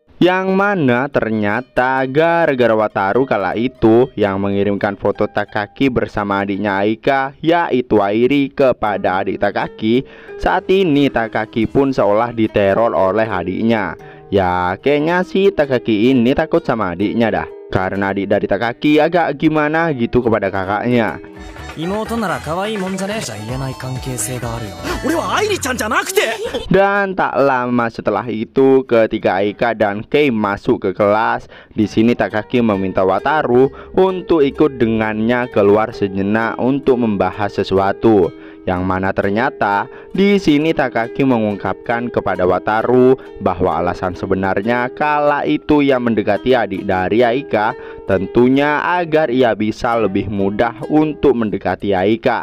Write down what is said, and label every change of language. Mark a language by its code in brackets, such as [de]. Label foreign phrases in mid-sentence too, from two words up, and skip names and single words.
[id] Yang mana ternyata gara-gara Wataru kala itu yang mengirimkan foto Takaki bersama adiknya Aika, yaitu Airi, kepada adik Takaki. Saat ini Takaki pun seolah diteror oleh adiknya. Ya kayaknya sih Takaki ini takut sama adiknya dah, karena adik dari Takaki agak gimana gitu kepada kakaknya. [ja] 妹なら可愛いもんじゃねえじゃ言えない関係性があるよ。俺は愛理ちゃんじゃなくて。 [id] Dan tak lama setelah itu, ketika Aika dan Kei masuk ke kelas, di sini Takaki meminta Wataru untuk ikut dengannya keluar sejenak untuk membahas sesuatu. Yang mana ternyata di sini Takaki mengungkapkan kepada Wataru bahwa alasan sebenarnya kala itu ia mendekati adik dari Aika tentunya agar ia bisa lebih mudah untuk mendekati Aika.